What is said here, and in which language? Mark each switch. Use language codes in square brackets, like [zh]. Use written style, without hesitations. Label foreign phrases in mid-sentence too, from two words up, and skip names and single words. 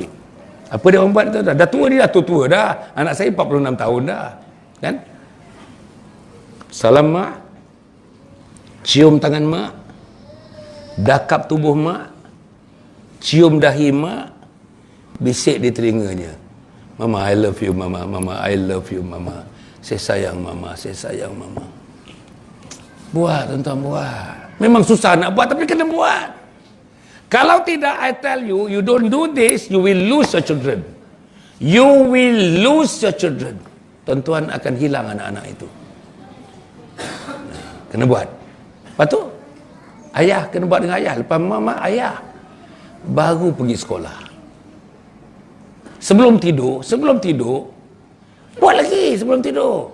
[ms] Apa dia orang buat tu dah? Dah tua dia, tua dah. Anak saya 46 tahun dah. Kan? Salam mak. Cium tangan mak. Dakap tubuh mak. Cium dahi mak. Bisik di telinganya. [en] Mama, I love you, mama. Mama, I love you, mama. [ms] Saya sayang mama, saya sayang mama. Buat, tuan-tuan, buat. Memang susah nak buat, tapi kena buat. Kalau tidak, [en] I tell you, you don't do this, you will lose your children. You will lose your children. [ms] Tuan-tuan akan hilang anak-anak itu. Kena buat. Lepas tu, ayah kena buat dengan ayah. Lepas mama, ayah. Baru pergi sekolah. Sebelum tidur, buat lagi sebelum tidur.